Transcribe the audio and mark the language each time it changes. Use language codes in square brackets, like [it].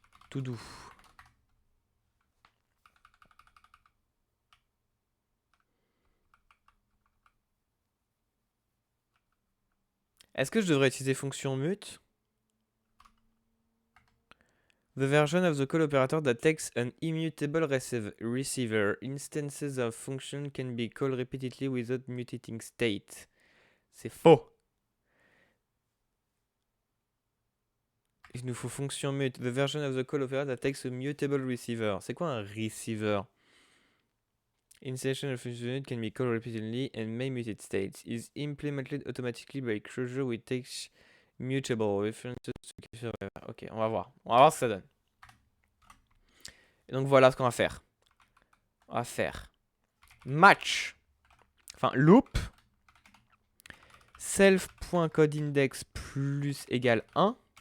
[fr] Tout doux. Est-ce que je devrais utiliser fonction mute? [en] The version of the call operator that takes an immutable receiver. Instances of function can be called repeatedly without mutating state. [fr] C'est faux. Il nous faut fonction mute. [en] The version of the call operator that takes a mutable receiver. [fr] C'est quoi un receiver? [en] Instances of function can be called repeatedly and may mutate states. Is implemented automatically by closure which takes mutable references. [fr] Ok, on va voir. On va voir ce que ça donne. Et donc voilà ce qu'on va faire. On va faire match. Enfin, loop. Self.codeIndex plus égale 1.